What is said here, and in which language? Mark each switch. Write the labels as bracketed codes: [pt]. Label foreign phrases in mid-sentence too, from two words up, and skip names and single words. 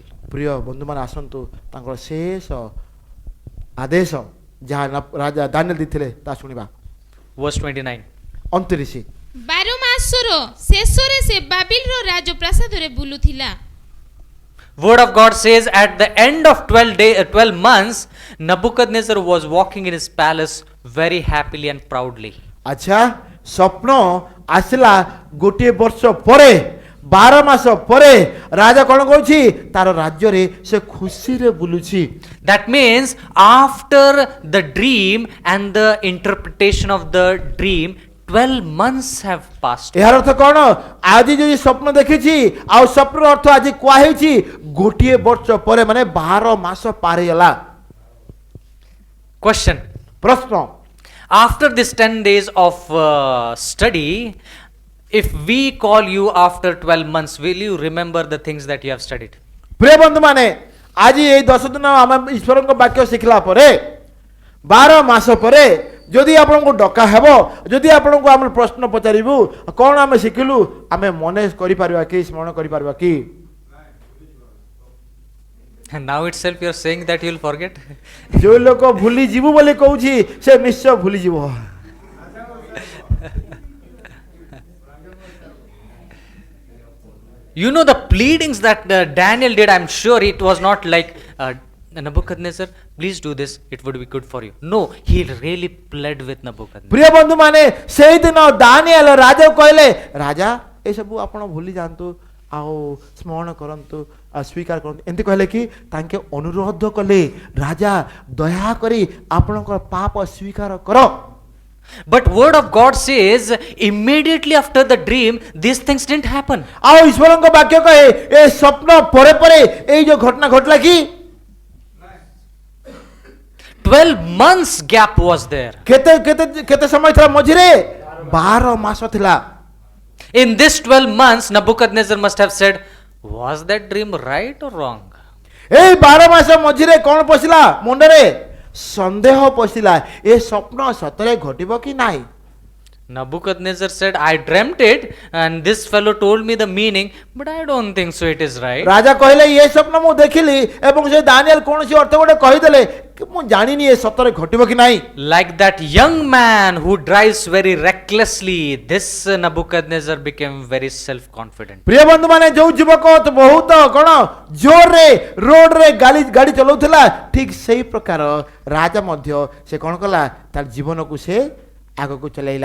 [or] ପ୍ରିୟ ବନ୍ଧୁମାନେ ଆସନ୍ତୁ ତାଙ୍କର ଶେଷ ଆଦେଶ ଯାହା ରାଜା ଦାନିଏଲ ଦେଇଥିଲେ ତା ଶୁଣିବା। [en] Verse 29. 29 [or] 12 ମାସର ଶେଷରେ ସେ ବାବିଲର ରାଜପ୍ରାସାଦରେ ବୁଲୁଥିଲା। [en] Word of God says at the end of 12 months, Nebuchadnezzar was walking in his palace very happily and proudly. [or] ଆଚ୍ଛା ସ୍ୱପ୍ନ ଆସିଲା ଗୋଟିଏ ବର୍ଷ ପରେ 12 ମାସ ପରେ ରାଜା କ'ଣ କରୁଛି ତାର ରାଜ୍ୟରେ ସେ ଖୁସିରେ ବୁଲୁଛି। [en] That means after the dream and the interpretation of the dream, 12 months have passed. [or] ଏହାର ଅର୍ଥ କ'ଣ ଆଜି ଯଦି ସ୍ୱପ୍ନ ଦେଖିଛି ଆଉ ସ୍ୱପ୍ନର ଅର୍ଥ ଆଜି କୁହା ହେଇଛି ଗୋଟିଏ ବର୍ଷ ପରେ ମାନେ 12 ମାସ ପାର ହେଇଗଲା। [en] Question. [or] ପ୍ରଶ୍ନ [en] After this 10 days of study, if we call you after 12 months, will you remember the things that you have studied? [or] ପ୍ରିୟ ବନ୍ଧୁମାନେ ଆଜି ଏଇ 10 ଦିନ ଆମେ ଈଶ୍ୱରଙ୍କ ବାକ୍ୟ ଶିଖିଲା ପରେ 12 ମାସ ପରେ ଯଦି ଆପଣଙ୍କୁ ଡକା ହେବ ଯଦି ଆପଣଙ୍କୁ ଆମେ ପ୍ରଶ୍ନ ପଚାରିବୁ କ'ଣ ଆମେ ଶିଖିଲୁ ଆମେ ମନେ କରିପାରିବା କି ସ୍ମରଣ କରିପାରିବା କି? [en] And now itself you are saying that you will forget. [or] ଯୋଉ ଲୋକ ଭୁଲି ଯିବୁ ବୋଲି କହୁଛି ସେ ନିଶ୍ଚୟ ଭୁଲି ଯିବ। [en] You know the pleadings that Daniel did, I'm sure it was not like Nebuchadnezzar, please do this, it would be good for you. No, he really pled with Nebuchadnezzar. [or] ପ୍ରିୟ ବନ୍ଧୁ ମାନେ ସେଇଦିନ ଦାନିଏଲ ରାଜା କହିଲେ ରାଜା ଏସବୁ ଆପଣ ଭୁଲି ଯାଆନ୍ତୁ ଆଉ ସ୍ମରଣ କରନ୍ତୁ ଆଉ ସ୍ୱୀକାର କରନ୍ତୁ ଏମିତି କହିଲେ କି ତାଙ୍କେ ଅନୁରୋଧ କଲେ ରାଜା ଦୟାକରି ଆପଣଙ୍କର ପାପ ସ୍ୱୀକାର କର। [en] But word of God says immediately after the dream these things didn't happen. [or] ଆଉ ଈଶ୍ୱରଙ୍କ ବାକ୍ୟ କହେ ଏ ସ୍ୱପ୍ନ ପରେ ପରେ ଏଇ ଯୋଉ ଘଟଣା ଘଟିଲା କି [en] 12 months gap was there. [or] କେତେ କେତେ କେତେ ସମୟ ଥିଲା ମଝିରେ 12 ମାସ ଥିଲା। [en] In this 12 months Nebuchadnezzar must have said, was that dream right or wrong? [or] ଏଇ 12 ମାସ ମଝିରେ କ'ଣ ପଶିଲା ମୁଣ୍ଡରେ ସନ୍ଦେହ ପଶିଲା ଏ ସ୍ୱପ୍ନ ସତରେ ଘଟିବ କି ନାହିଁ। [en] Nebuchadnezzar said, I dreamt it and this fellow told me the meaning, but I don't think so it is right. [or] ରାଜା କହିଲେ ଏ ସ୍ୱପ୍ନ ମୁଁ ଦେଖିଲି ଏବଂ ସେ ଦାନିଏଲ କୌଣସି ଅର୍ଥ ଗୋଟେ କହିଦେଲେ କି ମୁଁ ଜାଣିନି ଏ ସତରେ ଘଟିବ କି ନାହିଁ। [en] Like that young man who drives very recklessly, this Nebuchadnezzar became very self-confident. [or] ପ୍ରିୟ ବନ୍ଧୁ ମାନେ ଯୋଉ ଯୁବକ ବହୁତ କ'ଣ ଜୋରରେ ରୋଡରେ ଗାଡ଼ି ଚଲାଉଥିଲା ଠିକ ସେଇ ପ୍ରକାର ରାଜା ମଧ୍ୟ ସେ କ'ଣ କଲା ତାର ଜୀବନକୁ ସେ ଆଗକୁ ଚଲେଇଲା।